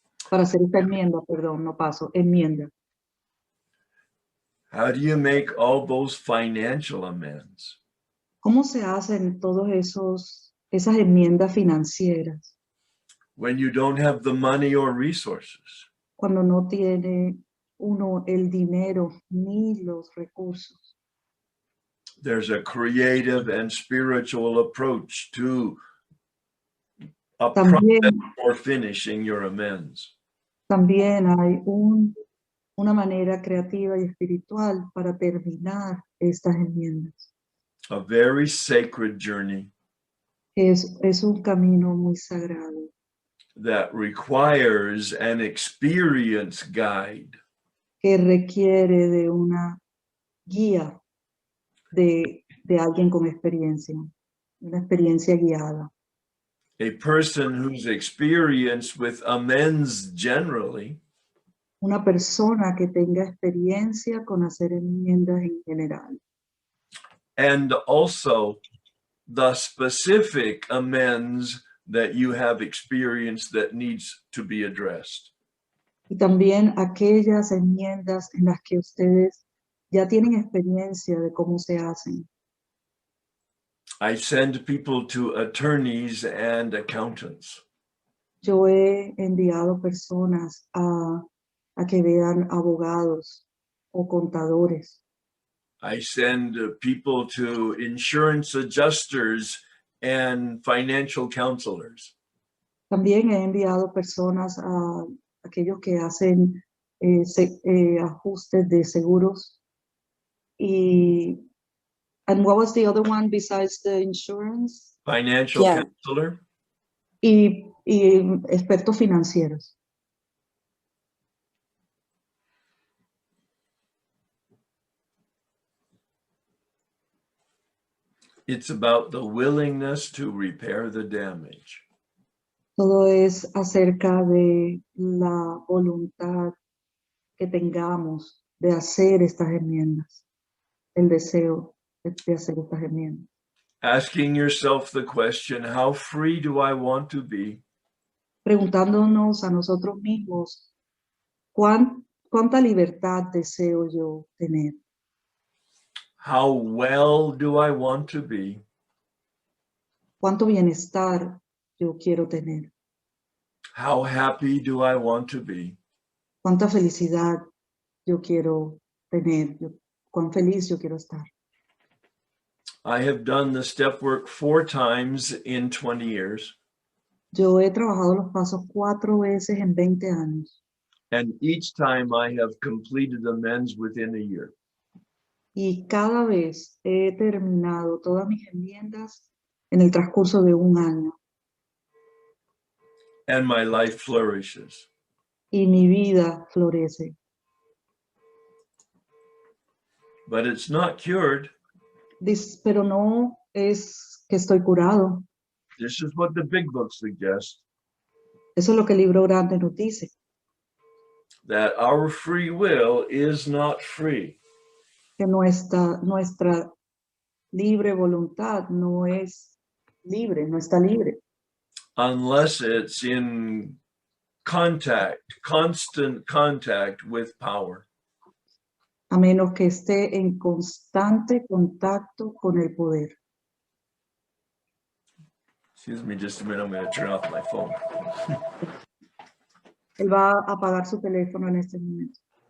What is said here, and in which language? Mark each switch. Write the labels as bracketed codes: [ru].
[es] Para hacer esta enmienda, perdón, no paso, enmienda. [en] How do you make all those financial amends? [es] ¿Cómo se hacen esas enmiendas financieras [en] When you don't have the money or resources? [es] cuando no tiene uno el dinero ni los recursos? [en] There's a creative and spiritual approach to a process [es] También, [en] for finishing your amends. [es] también hay una manera creativa y espiritual para terminar estas enmiendas. [en] A very sacred journey [es] Es un camino muy sagrado [en] that requires an experience guide. [es] que requiere de una guía de alguien con experiencia, una experiencia guiada. [en] A person who's experienced with amends generally [es] Una persona que tenga experiencia con hacer enmiendas en general. [en] and also the specific amends that you have experienced that needs to be addressed. [es] Y también aquellas enmiendas en las que ustedes ya tienen experiencia de cómo se hacen. [en] I send people to attorneys and accountants. [es] Yo he enviado personas a que vean abogados o contadores. [en] I send people to insurance adjusters and financial counselors. [es] También he enviado personas a aquellos que hacen ajustes de seguros. [en] And what was the other one besides the insurance? Financial Yeah. counselor, [es] Y expertos financieros. [en] it's about the willingness to repair the damage. [es] Todo es acerca de la voluntad que tengamos de hacer estas enmiendas, el deseo de hacer estas enmiendas. [en] Asking yourself the question, how free do I want to be? [es] Preguntándonos a nosotros mismos, ¿cuánta libertad deseo yo tener? [en] How well do I want to be? [es] ¿Cuánto bienestar yo quiero tener? [en] How happy do I want to be? [es] ¿Cuánta felicidad yo quiero tener? ¿Cuán feliz yo quiero estar? [en] I have done the step work 4 times in 20 years, [es] Yo he trabajado los pasos 4 veces en 20 años [en] and each time I have completed amends within a year. [es] y cada vez he terminado todas mis enmiendas en el transcurso de un año [en] And my life flourishes. [es] y mi vida florece. [en] But it's not cured. [es] Pero no es que estoy curado. [en] This is what the big book suggests, [es] Eso es lo que el libro grande nos dice, [en] that our free will is not free [es] que nuestra libre voluntad no es libre, no está libre, [en] unless it's in constant contact with power. [es] a menos que esté en constante contacto con el poder. [en] Excuse me just a minute, I'm going to turn off my phone. [es] Él va a apagar su teléfono en este momento.